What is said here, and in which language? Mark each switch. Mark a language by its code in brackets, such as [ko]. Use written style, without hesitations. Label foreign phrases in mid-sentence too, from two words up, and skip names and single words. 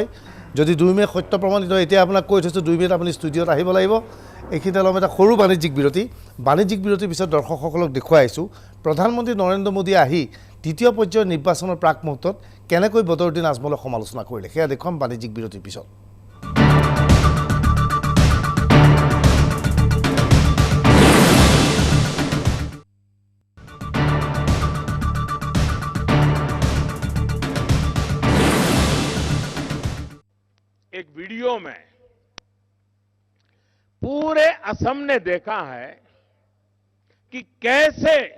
[as] যদি 2 মে' সত্য প্ৰমাণিত হয়, এতিয়া আপোনাক কৈ থৈছোঁ 2 মে'ত আপুনি ষ্টুডিঅ'ত আহিব লাগিব। এইখিনিতে অলপ এটা সৰু বাণিজ্যিক বিৰতি। বাণিজ্যিক বিৰতিৰ পিছত দৰ্শকসকলক দেখুৱাই আহিছোঁ প্ৰধানমন্ত্ৰী নৰেন্দ্ৰ মোদীয়ে আহি তৃতীয় পৰ্যায়ৰ নিৰ্বাচনৰ প্ৰাক মুহূৰ্তত কেনেকৈ বদৰুদ্দিন আজমলক সমালোচনা কৰিলে, সেয়া দেখুৱাম বাণিজ্যিক বিৰতিৰ পিছত। [hi] एक वीडियो में पूरे असम ने देखा है कि कैसे